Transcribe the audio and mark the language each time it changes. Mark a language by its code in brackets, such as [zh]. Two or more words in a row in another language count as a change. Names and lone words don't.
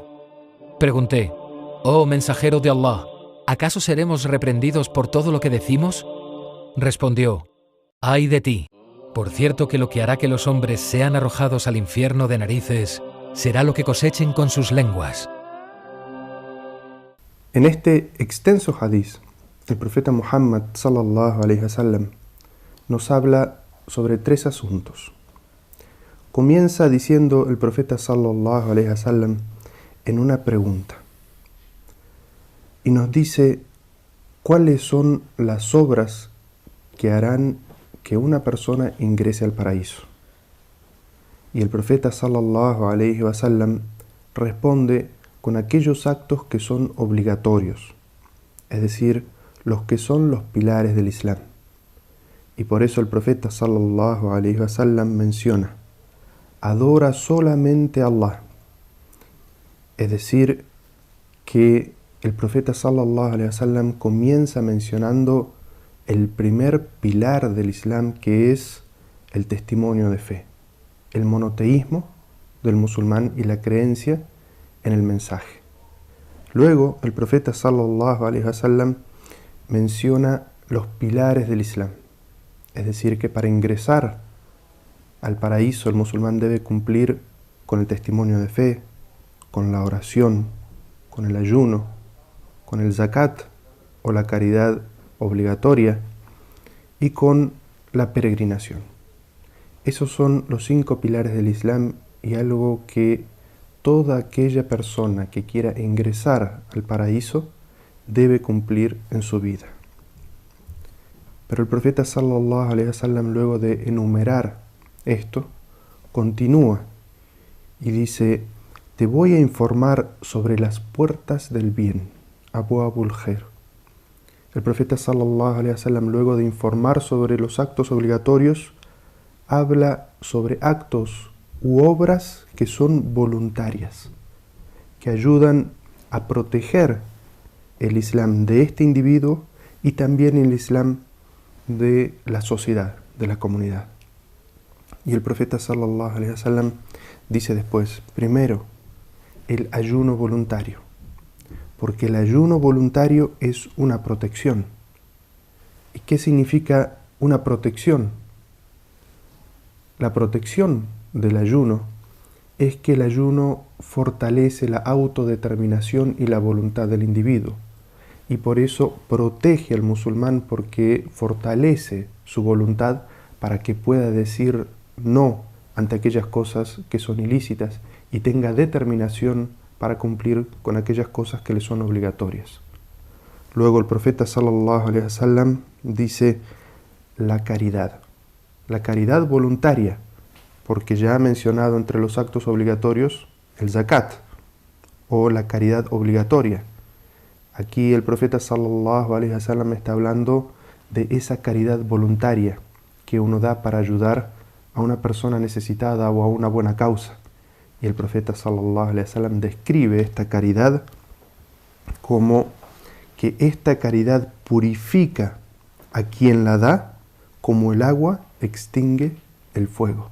[es] Pregunté: oh mensajero de Allah, ¿acaso seremos reprendidos por todo lo que decimos? Respondió: ay de ti. Por cierto que lo que hará que los hombres sean arrojados al infierno de narices será lo que cosechen con sus lenguas. En este extenso hadiz, el profeta Muhammad [ar] صلى الله عليه وسلم [es] nos habla sobre 3 asuntos. Comienza diciendo el profeta [ar] صلى الله عليه وسلم [es] en una pregunta y nos dice cuáles son las obras que harán que una persona ingrese al paraíso. Y el profeta [ar] صلى الله عليه وسلم [es] responde con aquellos actos que son obligatorios, es decir, los que son los pilares del Islam. Y por eso el profeta [ar] صلى الله عليه وسلم [es] menciona: adora solamente a Allah. Es decir, que el profeta [ar] صلى الله عليه وسلم [es] comienza mencionando el primer pilar del Islam, que es el testimonio de fe, el monoteísmo del musulmán y la creencia en el mensaje. Luego el profeta [ar] صلى الله عليه وسلم [es] menciona los pilares del Islam, es decir, que para ingresar al paraíso el musulmán debe cumplir con el testimonio de fe, con la oración, con el ayuno, con el zakat o la caridad obligatoria y con la peregrinación. Esos son los 5 pilares del Islam y algo que toda aquella persona que quiera ingresar al paraíso debe cumplir en su vida. Pero el profeta [ar] صلى الله عليه وسلم, [es] luego de enumerar esto, continúa y dice: te voy a informar sobre las puertas del bien, [ar] أبواب الخير. [es] El profeta [ar] صلى الله عليه وسلم, [es] luego de informar sobre los actos obligatorios, habla sobre actos u obras que son voluntarias, que ayudan a proteger el Islam de este individuo y también el Islam de la sociedad, de la comunidad. Y el profeta [ar] صلى الله عليه وسلم [es] dice después, primero, el ayuno voluntario, porque el ayuno voluntario es una protección. ¿Y qué significa una protección? La protección del ayuno es que el ayuno fortalece la autodeterminación y la voluntad del individuo, y por eso protege al musulmán porque fortalece su voluntad para que pueda decir no ante aquellas cosas que son ilícitas y tenga determinación para cumplir con aquellas cosas que le son obligatorias. Luego el profeta [ar] صلى الله عليه وسلم [es] dice la caridad voluntaria, porque ya ha mencionado entre los actos obligatorios el zakat o la caridad obligatoria. Aquí el profeta [ar] صلى الله عليه وسلم [es] está hablando de esa caridad voluntaria que uno da para ayudar a una persona necesitada o a una buena causa. Y el profeta [ar] صلى الله عليه وسلم [es] describe esta caridad como que esta caridad purifica a quien la da como el agua extingue el fuego.